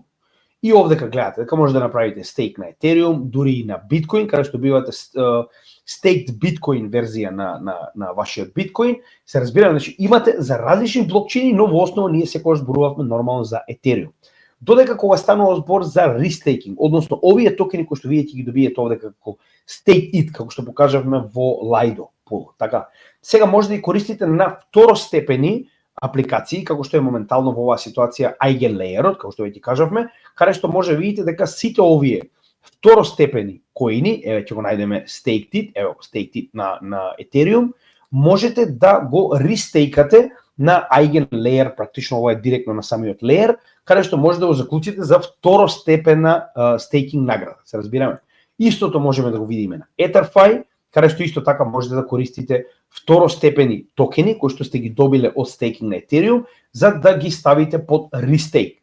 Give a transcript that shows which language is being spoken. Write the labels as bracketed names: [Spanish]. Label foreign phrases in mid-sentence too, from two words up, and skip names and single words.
[Macedonian] И овдека гледате дека може да направите стейк на Ethereum, дури и на Bitcoin, каде што добивате staked Bitcoin верзија на вашиот Bitcoin. Се разбира, значи имате за различни блокчейни, но во основа ние секогаш зборувавме нормално за Ethereum. Додека кога станува збор за restaking, односно овие токени кои што вие ќе ги добиете овдека како stake-it, како што покажавме во Lido Pool, така. Сега може да ги користите на второстепени апликации, како што е моментално во оваа ситуација Eigenlayer-от, како што веќе кажавме, каде што може да видите дека сите овие второстепени коини, еве ќе го најдеме stake-it, еве го stake-it на Ethereum, можете да го рестейкате на Eigenlayer, практично ова е директно на самиот layer, каде што може да го заклучите за второстепена стейкинг награда, се разбираме. Истото можеме да го видиме на EtherFi, каде што исто така можете да користите второстепени токени кои што сте ги добиле од стейкинг на Ethereum за да ги ставите под рестейк.